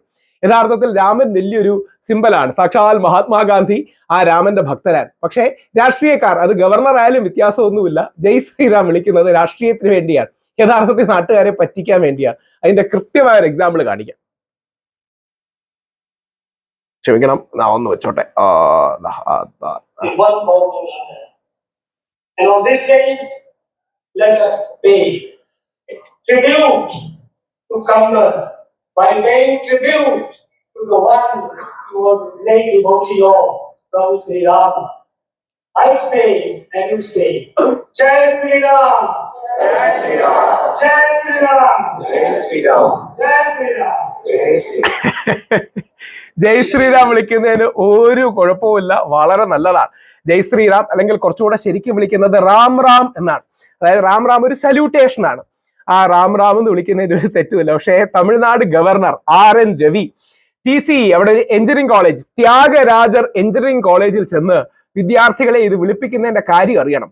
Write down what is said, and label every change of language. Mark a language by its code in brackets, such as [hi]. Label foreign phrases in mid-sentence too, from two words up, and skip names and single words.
[ml] യഥാർത്ഥത്തിൽ രാമൻ വലിയൊരു സിമ്പലാണ്. സാക്ഷാൽ മഹാത്മാഗാന്ധി ആ രാമന്റെ ഭക്തരാണ്. പക്ഷേ രാഷ്ട്രീയക്കാർ, അത് ഗവർണർ ആയാലും വ്യത്യാസമൊന്നുമില്ല, [hi] जय श्रीराम [ml] വിളിക്കുന്നത് രാഷ്ട്രീയത്തിന് വേണ്ടിയാണ്, യഥാർത്ഥത്തിൽ നാട്ടുകാരെ പറ്റിക്കാൻ വേണ്ടിയാണ്. അതിന്റെ കൃത്യമായ ഒരു എക്സാമ്പിൾ കാണിക്കാം. ക്ഷമിക്കണം, ഞാൻ ഒന്ന് വെച്ചോട്ടെ. [en] And on this day, let us pay tribute to Kamla by paying tribute to the one who was great devotee of Ram Sri Ram. I say and you say, [hi] जय श्री राम, जय श्री राम, जय श्री राम, जय श्री राम, जय श्री राम, जय श्री राम. जय श्रीराम [ml] വിളിക്കുന്നതിന് ഒരു കുഴപ്പമില്ല, വളരെ നല്ലതാണ്. [hi] जय श्रीराम [ml] അല്ലെങ്കിൽ കുറച്ചുകൂടെ ശരിക്കും വിളിക്കുന്നത് റാം റാം എന്നാണ്. അതായത് റാം റാം ഒരു സല്യൂട്ടേഷൻ ആണ്. ആ റാം റാം എന്ന് വിളിക്കുന്നതിന് ഒരു തെറ്റുമില്ല. പക്ഷേ തമിഴ്നാട് ഗവർണർ RN രവി TCE, അവിടെ എഞ്ചിനീയറിംഗ് കോളേജ്, ത്യാഗരാജർ എഞ്ചിനീയറിംഗ് കോളേജിൽ ചെന്ന് വിദ്യാർത്ഥികളെ ഇത് വിളിപ്പിക്കുന്നതിന്റെ കാര്യം അറിയണം.